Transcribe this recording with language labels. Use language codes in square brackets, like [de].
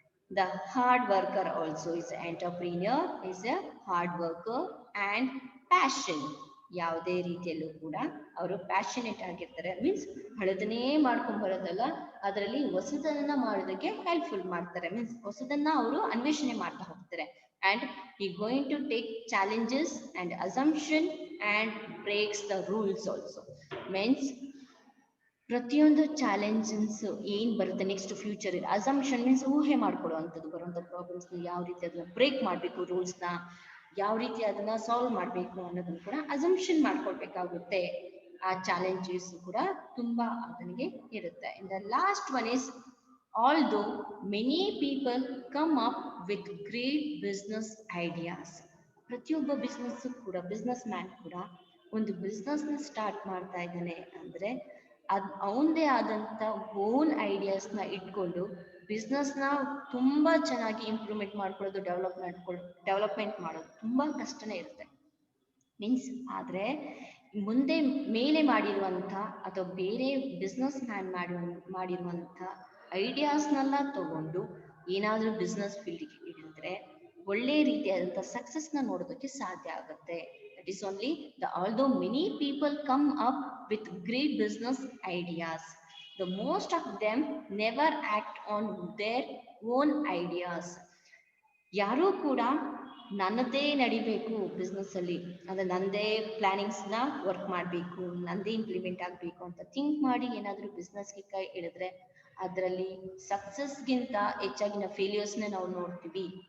[en] The hard worker also is entrepreneur is a hard worker and passion. [kn] ಯಾವುದೇ ರೀತಿಯಲ್ಲೂ ಕೂಡ ಅವರು ಪ್ಯಾಷನೇಟ್ ಆಗಿರ್ತಾರೆ. ಮೀನ್ಸ್ ಹಳದನ್ನೇ ಮಾಡ್ಕೊಂಡ್ ಬರೋದಲ್ಲ, ಅದರಲ್ಲಿ ಹೊಸದನ್ನ ಮಾಡೋದಕ್ಕೆ ಹೆಲ್ಪ್ಫುಲ್ ಮಾಡ್ತಾರೆ. ಮೀನ್ಸ್ ಹೊಸದನ್ನ ಅವರು ಅನ್ವೇಷಣೆ ಮಾಡ್ತಾ ಹೋಗ್ತಾರೆ. [en] And he going to take challenges and assumption and breaks the rules also. [kn] Means ಪ್ರತಿಯೊಂದು ಚಾಲೆಂಜಸ್ ಏನ್ ಬರುತ್ತೆ ನೆಕ್ಸ್ಟ್ ಫ್ಯೂಚರ್, ಅಸಂಪ್ಷನ್ ಮೀನ್ಸ್ ಊಹೆ ಮಾಡ್ಕೊಳ್ಳುವಂಥದ್ದು. ಬರುವಂತ ಪ್ರಾಬ್ಲಮ್ಸ್ ಯಾವ ರೀತಿ ಅದನ್ನ ಬ್ರೇಕ್ ಮಾಡಬೇಕು, ರೂಲ್ಸ್ನ ಯಾವ ರೀತಿ ಅದನ್ನ ಸಾಲ್ವ್ ಮಾಡಬೇಕು ಅನ್ನೋದನ್ನ ಕೂಡ ಅಸಂಪ್ಷನ್ ಮಾಡ್ಕೊಳ್ಬೇಕಾಗುತ್ತೆ. ಆ ಚಾಲೆಂಜಸ್ ಕೂಡ ತುಂಬಾ ಅದನಿಗೆ ಇರುತ್ತೆ. [en] In the last one is, although many people come up with great business ideas. [kn] ಪ್ರತಿಯೊಬ್ಬ ಬಿಸ್ನೆಸ್ ಮ್ಯಾನ್ ಕೂಡ ಒಂದು ಬಿಸ್ನೆಸ್ನ ಸ್ಟಾರ್ಟ್ ಮಾಡ್ತಾ ಇದ್ದಾನೆ ಅಂದ್ರೆ ಅವನದೇ ಆದಂತ ಓನ್ ಐಡಿಯಾಸ್ನ ಇಟ್ಕೊಂಡು ಬಿಸ್ನೆಸ್ನ ತುಂಬಾ ಚೆನ್ನಾಗಿ ಇಂಪ್ರೂವ್ಮೆಂಟ್ ಮಾಡ್ಕೊಳ್ಳೋದು, ಡೆವಲಪ್ಮೆಂಟ್ ಮಾಡೋದು ತುಂಬಾ ಕಷ್ಟನೇ ಇರುತ್ತೆ. ಮೀನ್ಸ್ ಆದ್ರೆ ಮುಂದೆ ಮೇಲೆ ಮಾಡಿರುವಂತ ಅಥವಾ ಬೇರೆ ಬಿಸ್ನೆಸ್ ಮ್ಯಾನ್ ಮಾಡಿರುವಂತ ಐಡಿಯಾಸ್ನೆಲ್ಲ ತಗೊಂಡು ಏನಾದ್ರೂ ಬಿಸ್ನೆಸ್ ಫೀಲ್ಡ್ಗೆ ಇಳಿದ್ರೆ ಒಳ್ಳೆ ರೀತಿಯಾದಂಥ ಸಕ್ಸಸ್ನ ನೋಡೋದಕ್ಕೆ ಸಾಧ್ಯ ಆಗುತ್ತೆ. [en] That is only although many people come up with great business ideas, the most of them never act on their own ideas. [kn] ಯಾರೂ ಕೂಡ ನನ್ನದೇ ನಡಿಬೇಕು ಬಿಸ್ನೆಸ್ ಅಲ್ಲಿ, ಅಂದ್ರೆ ನಂದೇ ಪ್ಲಾನಿಂಗ್ಸ್ನ ವರ್ಕ್ ಮಾಡಬೇಕು, ನಂದೇ ಇಂಪ್ಲಿಮೆಂಟ್ ಆಗಬೇಕು ಅಂತ ಥಿಂಕ್ ಮಾಡಿ ಏನಾದರೂ ಬಿಸ್ನೆಸ್ಗೆ ಕೈ ಇಳಿದ್ರೆ ಅದರಲ್ಲಿ ಸಕ್ಸಸ್ಗಿಂತ ಹೆಚ್ಚಾಗಿನ ಫೇಲ್ಯೂರ್ಸ್ನ ನಾವು ನೋಡ್ತೀವಿ.